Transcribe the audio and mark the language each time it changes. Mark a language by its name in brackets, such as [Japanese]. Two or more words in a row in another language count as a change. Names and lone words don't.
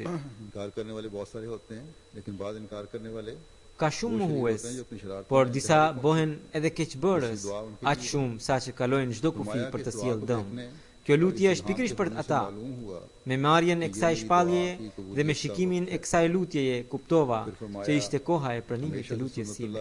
[Urdu] انکار کرنے والے بہت سارے ہوتے ہیں لیکن بعد انکار کرنے والے [Albanian] Ka shumë mohues, por disa bëhen edhe keqbërës, aq shumë sa që kalojnë çdo kufi për të sjellë dëm. Kjo lutje është pikërisht për ata. Me marrjen e kësaj shpalljeje dhe me shikimin e kësaj lutjeje kuptova që ishte koha e pranimit të lutjes sime.